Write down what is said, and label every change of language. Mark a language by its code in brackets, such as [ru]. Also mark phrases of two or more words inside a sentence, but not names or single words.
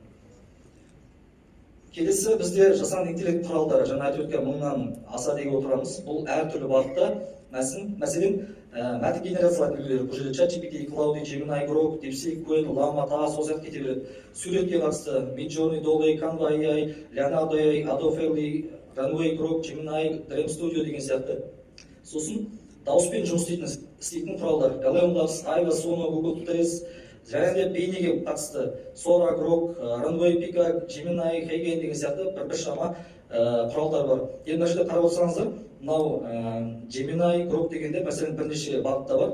[kk] Келесі бізде жасанды интеллект құралдары, жаңа айтып өткен 1000-нан аса деген отырамыз. Бұл әртүрлі бағытта, мәселен, мәтін генерациялайтын үлгілері, бұл жерде ChatGPT, Cloud, Gemini, Grok, DeepSeek, Qwen, Llama, тағы сол сияқты кете береді. Суретке қатысты Midjourney, Dolly, Canva AI, Leonardo AI, Adobe, Runway, Grok, Gemini, Dream Studio деген сияқты. Сосын дауыспен жұмыс істейтін құралдар, LM Labs, Aiva, Suno, Google Trace, және де бейнеге қатысты Sora, Grok, Runway, Pika, Gemini, Hagen деген сияқты бір шама құралдар бар. Енді мына жерде қарап отырсаңыздар, мынау Gemini, Grok дегенде мәселен бірнеше бағытта бар.